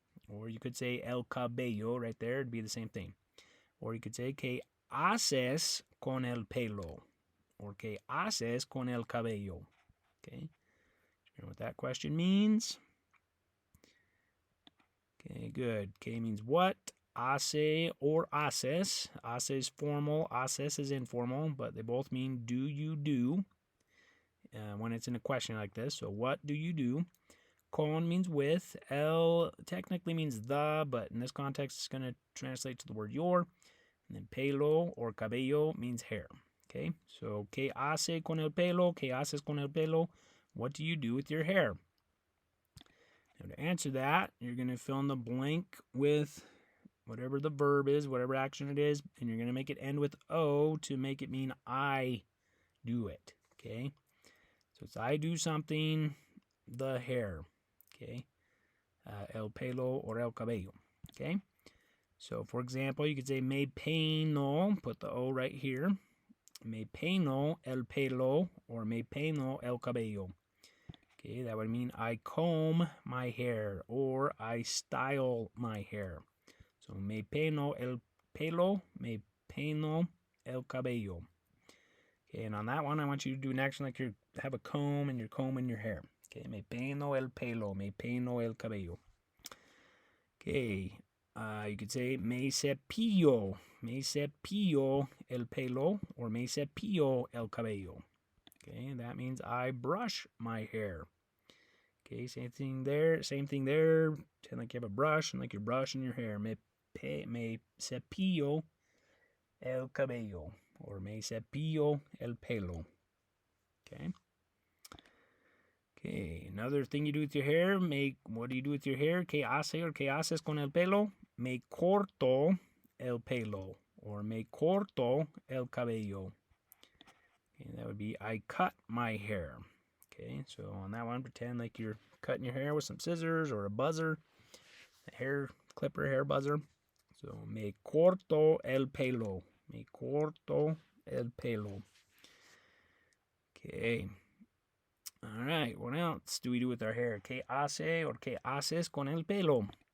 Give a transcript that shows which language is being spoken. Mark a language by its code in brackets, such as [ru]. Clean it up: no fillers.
[en] Or you could say el cabello right there. It'd be the same thing. Or you could say [es] ¿Qué haces con el pelo? Or ¿Qué haces con el cabello? [en] Okay. You know what that question means? Okay, good. ¿Qué means what? Hace or haces. Hace is formal. Haces is informal. But they both mean do you do. When it's in a question like this. So what do you do? Con means with. El technically means the, but in this context it's going to translate to the word your. And then pelo or cabello means hair. [es] Okay, so ¿Qué hace con el pelo? ¿Qué haces con el pelo? [en] What do you do with your hair? Now to answer that, you're going to fill in the blank with whatever the verb is, whatever action it is, and you're going to make it end with O to make it mean I do it. Okay, so it's I do something, the hair. Okay, el pelo or el cabello. Okay, so for example, you could say [es] me peino, [en] put the O right here. [es] Me peino el pelo or me peino el cabello. [en] Okay, that would mean I comb my hair or I style my hair. [es] So me peino el pelo, me peino el cabello. [en] Okay, and on that one, I want you to do an action like you have a comb and you're combing your hair. [es] Okay, me peino el pelo, me peino el cabello. [en] Okay, you could say [es] me cepillo el pelo or me cepillo el cabello. [en] Okay, and that means I brush my hair. Okay, same thing there. Pretend like you have a brush and like you're brushing your hair. [es] Me cepillo el cabello or me cepillo el pelo. Okay. [en] Okay, another thing you do with your hair. What do you do with your hair? [es] ¿Qué hace or qué haces con el pelo? Me corto el pelo or me corto el cabello. [en] Okay, that would be I cut my hair. Okay, so on that one, pretend like you're cutting your hair with some scissors or a buzzer, a hair clipper, hair buzzer. [es] So, me corto el pelo. Me corto el pelo. Okay. [en] All right, what else do we do with our hair? [es] ¿Qué hace or qué haces con el pelo?